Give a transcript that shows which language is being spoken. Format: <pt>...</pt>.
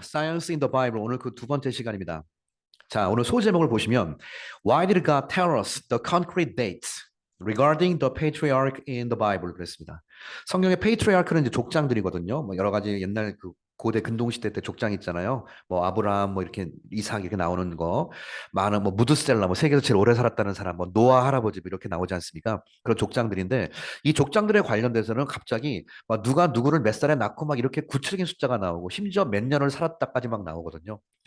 <ko>Science in the Bible 오늘 그 두 번째 시간입니다. 자, 오늘 소제목을 보시면</ko> <en>Why did God tell us the concrete dates regarding the patriarch in the Bible</en> <ko>그랬습니다. 성경의 patriarch는 이제 족장들이거든요. 뭐 여러 가지 옛날 그 고대 근동시대 때 족장 있잖아요. 뭐 아브라함 뭐 이렇게 이삭 이렇게 나오는 거 많은 뭐 무드셀라 뭐 세계에서 제일 오래 살았다는 사람 뭐 노아 할아버지 뭐 이렇게 나오지 않습니까? 그런 족장들인데 이 족장들에 관련돼서는 갑자기 막 누가 누구를 몇 살에 낳고 막 이렇게 구체적인 숫자가 나오고 심지어 몇 년을 살았다까지 막 나오거든요.</ko>